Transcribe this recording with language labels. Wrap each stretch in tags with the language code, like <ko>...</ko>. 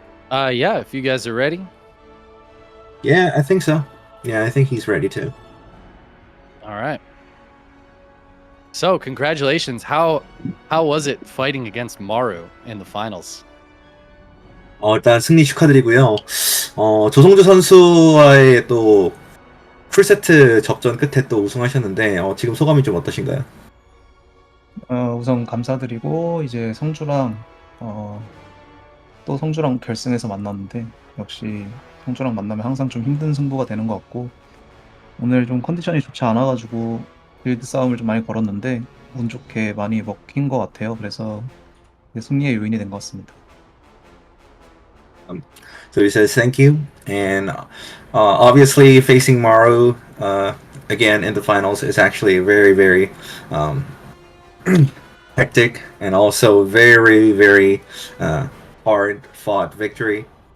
<en>Yeah, if you guys are ready. Yeah, I think so. Yeah, I think he's ready too. All right. So, congratulations. How was it fighting against Maru in the finals?</en> <ko>일단 승리 축하드리고요. 조성주 선수와의 또 풀세트 접전 끝에 또 우승하셨는데 지금 소감이 좀 어떠신가요? 우선 감사드리고 이제 성주랑 또 성주랑 결승에서 만났는데 역시 성주랑 만나면 항상 좀 힘든 승부가 되는 것 같고 오늘 좀 컨디션이 좋지 않아가지고 빌드 싸움을 좀 많이 걸었는데 운 좋게 많이 먹힌 것 같아요. 그래서 그게 승리의 요인이 된 것 같습니다.</ko> <en>So he says thank you, and obviously facing Maru again in the finals is actually very, very um, hectic and also very, very hard fought victory.</en>